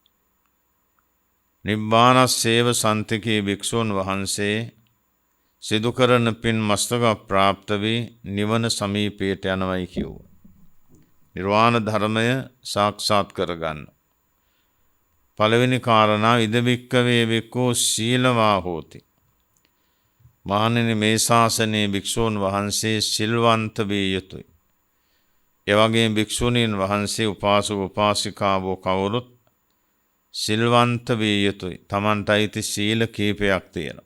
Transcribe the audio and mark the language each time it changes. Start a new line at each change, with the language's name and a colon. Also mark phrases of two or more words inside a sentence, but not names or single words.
Pali: නිබ්බානස්සේව සන්තිකේ
Sinhala: භික්ෂූන් වහන්සේ සිදු කරන පින් මස්තක ප්‍රාප්ත වී නිවන සමීපයට යනවයි කිව්වා. නිර්වාණ ධර්මය සාක්ෂාත් කරගන්න. පළවෙනි කාරණා
Pali: ඉද භික්ඛවේ භික්ඛු සීලවා හෝති.
Sinhala: මහණෙනි, මේ ශාසනයේ භික්ෂූන් වහන්සේ සිල්වන්ත විය යුතුයි. ඒ වගේම භික්ෂුණීන් වහන්සේ උපාසක උපාසිකාවෝ කවුරුත් සිල්වන්ත විය යුතුයි. තමන්ට අයිති සීල කීපයක් තියෙනවා.